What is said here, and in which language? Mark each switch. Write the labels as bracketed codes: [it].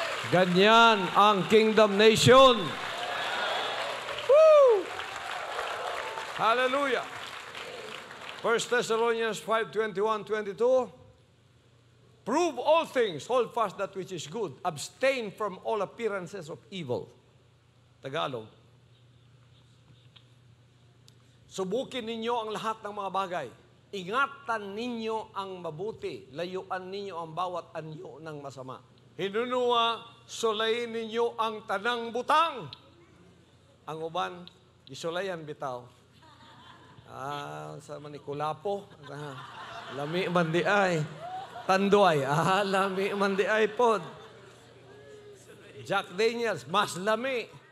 [tl] Ganyan ang Kingdom Nation. Woo! Hallelujah. [en] 1 Thessalonians 5:21-22. Prove all things, hold fast that which is good, abstain from all appearances of evil. Tagalog. [tl] Subukin ninyo ang lahat ng mga bagay. Ingatan ninyo ang mabuti. Layuan ninyo ang bawat anyo ng masama. [ceb] Hinunuwa, sulayin ninyo ang tanang butang. Ang uban, isulayan bitaw. Sa manikulapo. Lami man di ay. Tanduay. Lami man di ay pod. Jack Daniels, mas lami.